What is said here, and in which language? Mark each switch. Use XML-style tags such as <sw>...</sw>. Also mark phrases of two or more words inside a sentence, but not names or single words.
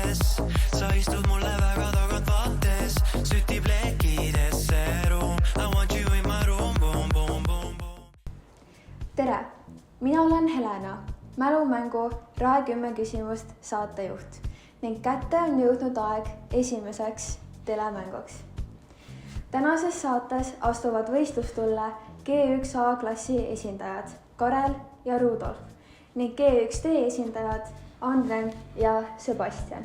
<et>Sa istud mulle väga tagant vaates, sütib lekidesse ruum.</et> <en>I want you in my room, boom, boom, boom, boom.</en> <et>Tere, mina olen Helena, mälumängu Rae 10 küsimust saatejuht ning kätte on jõudnud aeg esimeseks telemänguks. Tänases saates astuvad võistlustulle G1A klassi esindajad Karel ja Rudolf ning G1D esindajad Andren ja Sebastian.</et>